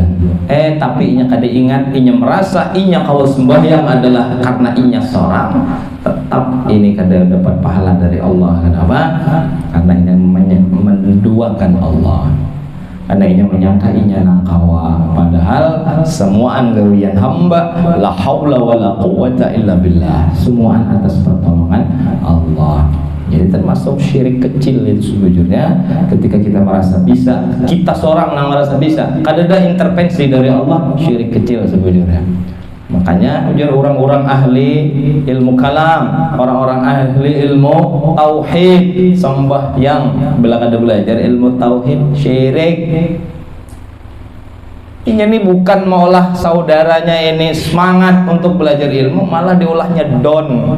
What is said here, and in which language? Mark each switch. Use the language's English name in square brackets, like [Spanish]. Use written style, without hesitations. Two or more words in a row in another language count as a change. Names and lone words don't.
[Banjar] Tapi inya kada ingat, inya merasa inya kalau sembahyang adalah karena inya seorang, tetap ini kada dapat pahala dari Allah. Kenapa? Karena inya menduakan Allah. Karena inya menyangka inya nangkawa. Padahal semua gawian hamba [Arabic] la haula wala quwwata illa billah. [Banjar] Semua atas pertolongan Allah. Jadi termasuk syirik kecil itu sebujurnya. Ketika kita merasa bisa, kita seorang yang merasa bisa, kada ada intervensi dari Allah, syirik kecil sebujurnya. Makanya ujar orang-orang ahli ilmu kalam, orang-orang ahli ilmu tauhid, sembahyang bila kada belajar ilmu tauhid, syirik. Ini bukan maulah saudaranya ini semangat untuk belajar ilmu, malah diolahnya don.